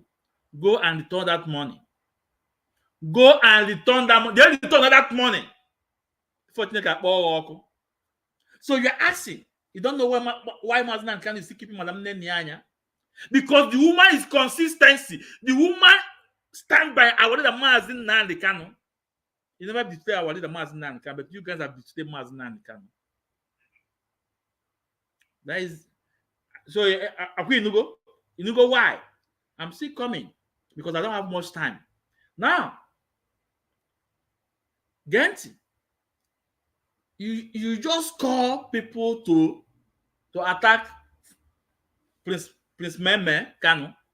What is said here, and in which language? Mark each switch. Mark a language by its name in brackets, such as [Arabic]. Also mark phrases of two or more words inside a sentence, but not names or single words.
[English] Go and return that money. Go and return that money. They return that money. So you're asking, you don't know why Mazi Nnamdi Kanu is still keeping Madam Nyanya? Because the woman is consistency. The woman stand by our leader Mazi Nnamdi Kanu. You never betray our leader Mazi Nnamdi Kanu, but you guys have betrayed Mazi Nnamdi Kanu. That is so. You know why? I'm still coming because I don't have much time. Now, Genti, you just call people to attack Prince Meme Kanu.